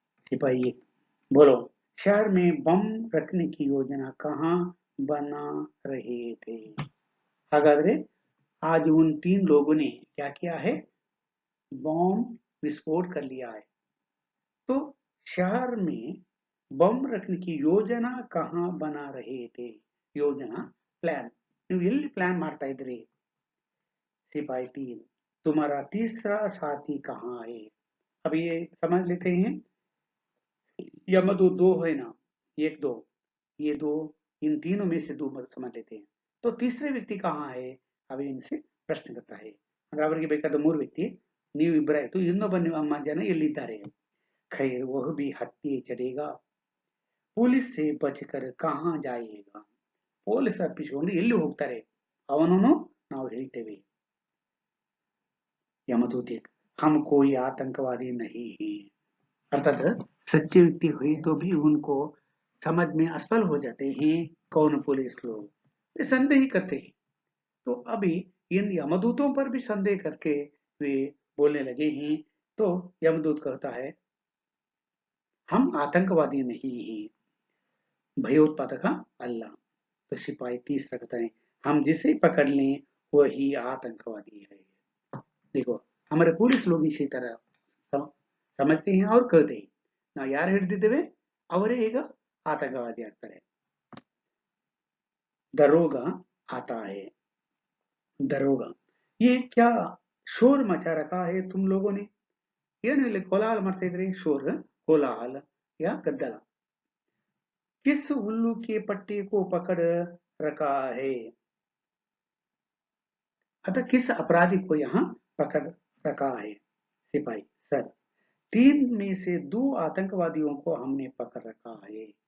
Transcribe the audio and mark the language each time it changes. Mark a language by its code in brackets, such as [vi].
[hi] सिपाही बोलो, शहर में बम रखने की योजना कहाँ बना रहे थे। हागाದ್ರೆ आज उन 3 लोगों ने क्या किया है, बम विस्फोट कर लिया है। तो शहर में बम रखने की योजना कहाँ बना रहे थे। [kn] योजना प्लान ನೀವು ಎಲ್ಲಿ प्लान ಮಾಡ್ತಾ ಇದ್ರಿ। [hi] सिपाही 3 तुम्हारा तीसरा साथी कहाँ है। अब ये समझ लेते हैं, यमदूत 2 है ना, 1 2 ये 2, इन तीनों में से 2 समझ लेते हैं। तो तीसरे व्यक्ति कहाँ है, अभी इनसे प्रश्न करता है। [kn] ಅಂದ್ರೆ ಅವರಿಗೆ ಬೇಕಾದ 3 ವ್ಯಕ್ತಿ, ನೀವು ಇಬ್ಬರಾಯ್ತು, ಇನ್ನೊಬ್ಬ ನಿಮ್ಮ ಜನ ಎಲ್ಲಿದ್ದಾರೆ। [hi] खैर वह भी हत्ये चढ़ेगा, पुलिस से बचकर कहाँ जाएगा। [kn] ಪೊಲೀಸ್ ತಪ್ಪಿಸಿಕೊಂಡು ಎಲ್ಲಿ ಹೋಗ್ತಾರೆ, ಅವನನ್ನು ನಾವು ಹಿಡಿತೇವೆ। [hi] यमदूत 1 हम कोई आतंकवादी नहीं है। अर्थात सच्चे व्यक्ति हुए तो भी उनको समझ में असफल हो जाते हैं कौन पुलिस लोग, वे संदेह करते हैं। तो अभी इन यमदूतों पर भी संदेह करके वे बोलने लगे हैं। तो यमदूत कहता है हम आतंकवादी नहीं हैं, भयोत्पादक अल्लाह। तो सिपाही 30 कहता है हम जिसे पकड़ लें वही आतंकवादी है। देखो हमारे पुलिस लोग इसी तरह समझते हैं और कहते हैं [kn] ನಾವು ಯಾರು ಹಿಡಿದಿದ್ದೇವೆ ಅವರೇ ಈಗ आतंकवादी ಆಗ್ತಾರೆ। [hi] दरोगा आता है। दरोगा ये क्या शोर मचा रखा है तुम लोगों ने। [kn] ಏನು ಇಲ್ಲಿ ಕೋಲಾಹಲ ಮಾಡ್ತಾ ಇದ್ರಿ, [hi] शोर कोलाहल या गद्दल। किस उल्लू के पट्टे को पकड़ रखा है, अतः किस अपराधी को यहाँ पकड़ रखा है। सिपाही सर 3 में से 2 आतंकवादियों को हमने पकड़ रखा है।